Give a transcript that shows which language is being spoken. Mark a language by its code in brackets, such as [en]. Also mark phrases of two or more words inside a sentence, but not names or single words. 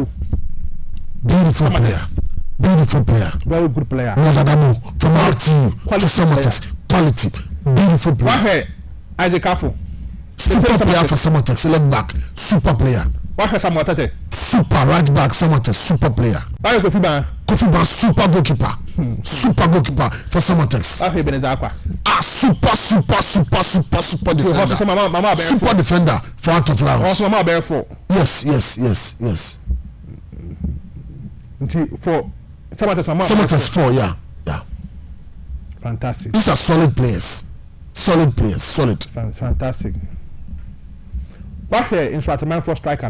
[en] Beautiful player. Very good player. Adabu from our team to Samatex. Quality. Beautiful player. What's Isaac Afo? Super player for Samatex. Left back. Super player. What's Samatete? Super right back. Samatex. Super player. Why Kofi Ban? Kofi Ban. Super goalkeeper. Super goalkeeper for Samatex. Okay, Benezakwa. Super defender. Super defender for Out of Laos. Also, Mama Bear 4. Yes. For Samatex 4, yeah. Fantastic. These are solid players. Solid. Fantastic. What's your instrument for striker?